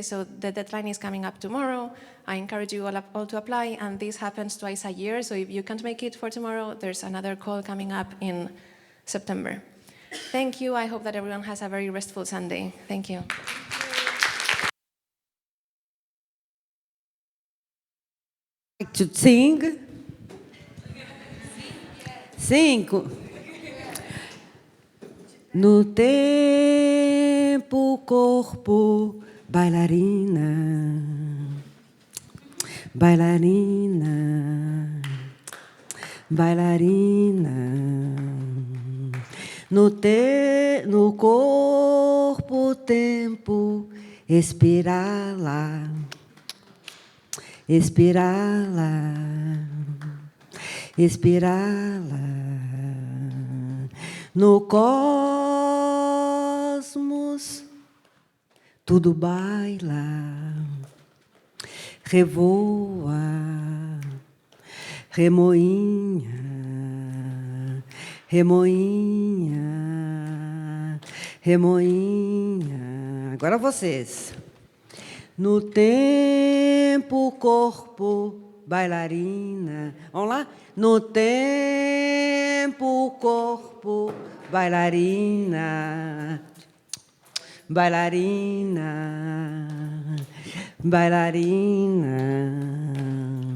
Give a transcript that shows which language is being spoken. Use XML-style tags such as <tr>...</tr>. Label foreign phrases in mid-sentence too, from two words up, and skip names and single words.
<en>So the deadline is coming up tomorrow. I encourage you all to apply, and this happens twice a year. So if you can't make it for tomorrow, there's another call coming up in September. Thank you. I hope that everyone has a very restful Sunday. Thank you. To sing.</en> <pt>Cinco. No tempo, corpo, bailarina, bailarina, bailarina. No corpo, tempo, expirá-la, expirá-la, expirá-la. No cosmos, tudo baila, revoa, remoinha, remoinha, remoinha. Agora vocês. No tempo, corpo, bailarina. Vamos lá? No tempo, corpo, bailarina, bailarina, bailarina.</pt>